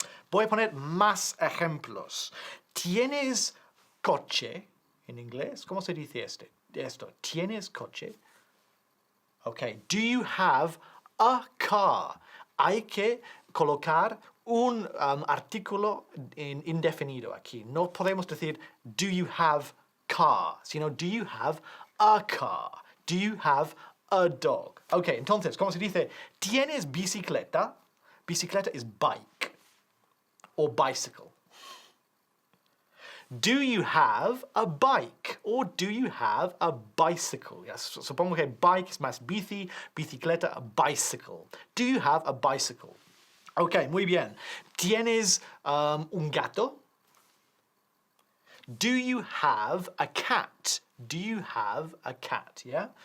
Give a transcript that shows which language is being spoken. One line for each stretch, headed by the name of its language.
Spanish: Voy a poner más ejemplos. ¿Tienes coche? En inglés, ¿cómo se dice esto? ¿Tienes coche? Ok.
English: Do you have a car?
Spanish: Hay que colocar un artículo indefinido aquí. No podemos decir
English: do you have car,
Spanish: sino
English: do you have a car? Do you have a dog.
Spanish: Ok, entonces, ¿cómo se dice? ¿Tienes bicicleta? Bicicleta es
English: bike or bicycle. Do you have a bike or do you have a bicycle?
Spanish: Yes, supongo que bike es más bici, bicicleta, a bicycle.
English: Do you have a bicycle?
Spanish: Ok, muy bien. ¿Tienes un gato?
English: Do you have a cat? Do you have a cat? Yeah?